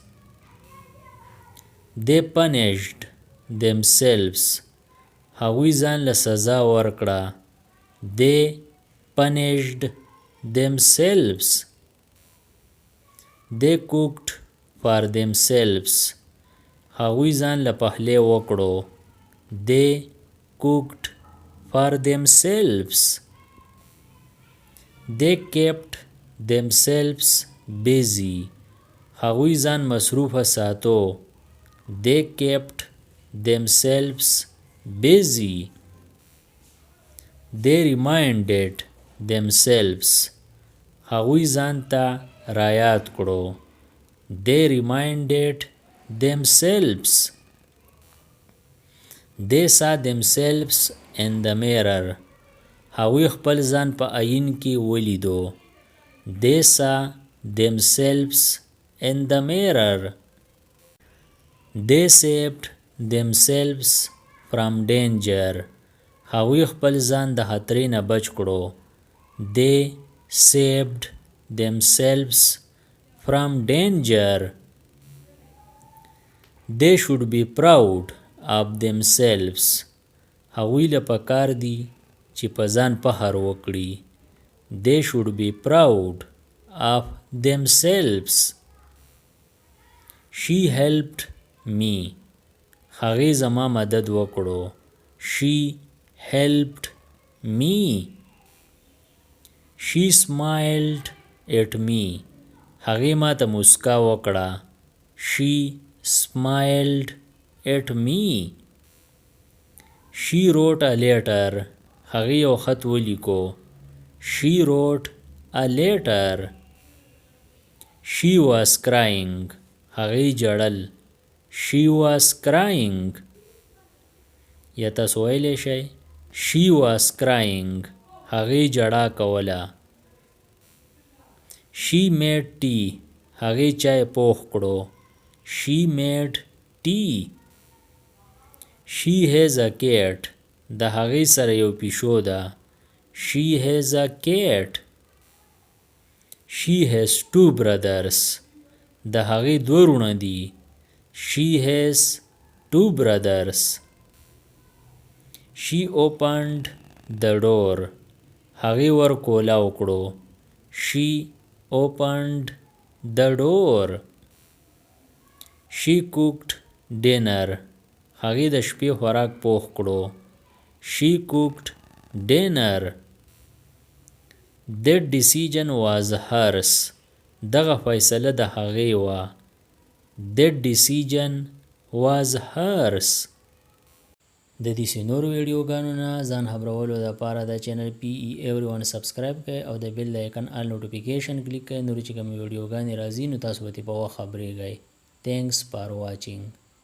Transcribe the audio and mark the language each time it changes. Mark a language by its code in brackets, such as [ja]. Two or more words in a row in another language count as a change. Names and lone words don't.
[en] They punished themselves. [ps] هغوی ځان له سزا ورکړه. [en] They punished themselves. They cooked for themselves. [ps] هغوی ځان له پخلی وکړو. [en] They cooked for themselves. They kept themselves busy. [ps] هغوی ځان مصروفه ساتو. [en] They kept themselves busy. They reminded themselves. [ps] هغوی ځان ته رایاد کړو. [en] They reminded themselves. They saw themselves in the mirror. [ps] هغوی خپل ځان په آیین کې ولیدو. [en] They saw themselves in the mirror. They saved themselves from danger. [ps] هغوی خپل ځان د خطرې نه بچ کړو. [en] They saved themselves from danger. They should be proud of themselves. [ps] هغوی له پکار دي چې په ځان فخر وکړي. [en] They should be proud of themselves. She helped me. [ps] هغې زما مدد وکړو. [en] She helped me. She smiled at me. [ps] هغې ما ته مسکا وکړه. [en] She smiled at me. She wrote a letter. [ps] هغې یو خط ولیکو. [en] She wrote a letter. She was crying. [ps] هغې ژړل. [en] She was crying. [ps] یا تاسو ویلی شئ [en] She was crying. [ps] هغې ژړا کوله. [en] She made tea. [ps] هغې چای پوخ کړو. [en] She made tea. She has a cat. [ps] د هغې سره یو پیشو ده. [en] She has a cat. She has two brothers. [ps] د هغې دوه وروڼه دي. [en] She has two brothers. She opened the door. [ps] هغې ور کولاو کړو. [en] She opened the door. She cooked dinner. [ps] هغې د شپې خوراک پوخ کړو. [en] She cooked dinner. That decision was hers. [ps] دغه فیصله د هغې وه. [en] That decision was hers. [ps] د دې نورو ویډیوګانو نه ځان خبرولو دپاره د چینل [en] PE everyone [ps] سبسکرایب کړئ او د بیل د آیکن [en] all notification [ps] کلیک کړئ. نورې چې کومې ویډیوګانې راځي نو تاسو به ترې په وخت خبرېږئ. [en] Thanks for watching.